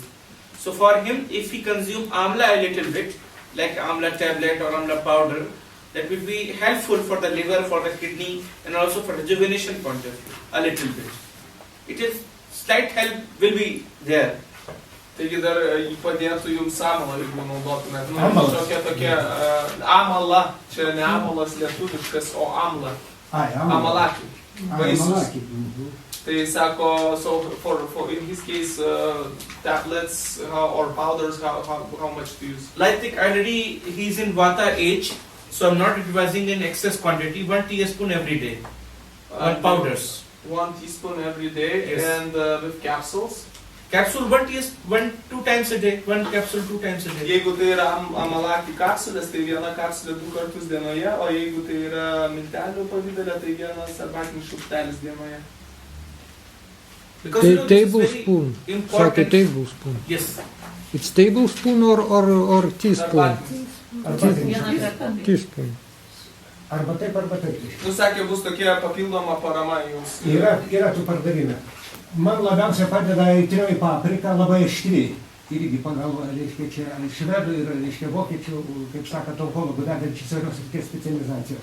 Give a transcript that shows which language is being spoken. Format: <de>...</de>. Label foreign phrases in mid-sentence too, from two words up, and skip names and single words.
<en>So for him, if he consume amla a little bit, like amla tablet or amla powder, that will be helpful for the liver, for the kidney, and also for rejuvenation point of view, a little bit. It is slight help will be there.</en> <lt>Taigi dar jį padėtų jums amalą, jeigu naudotumėt. Tokia amala, čia ne amalas lietuviškas, o amla. Amalaki. Vaisius. Tai sako,</lt> <en>so for in his case, tablets or powders, how much do you use? Like already he's in Vata age, so I'm not advising in excess quantity, 1 teaspoon every day. On powders. 1 teaspoon every day, yes. And with capsules? Capsule 2 times a day, 1 capsule 2 times a day.</en> <lt>Jeigu tai yra amalaki kapsulės, tai viena kapsulė 2 kartus dienoje, o jeigu tai yra miltelių pavidalė, tai vienas arbatinis šaukštelis dienoje.</lt> <en>Because tablespoon. Sakė tablespoon. Yes. It's tablespoon or teaspoon? Teaspoon.</en> <lt>Arba taip, arba taip. Sakė, bus tokia papildoma parama jums. Yra tų pardavime. Man labiausiai padeda aitrioji paprika, labai aštri. Irgi pagal, reiškia, čia švedų ir, reiškia, vokiečių, kaip sakant, onkologų vedančių įvairios srities specializacijos.</lt>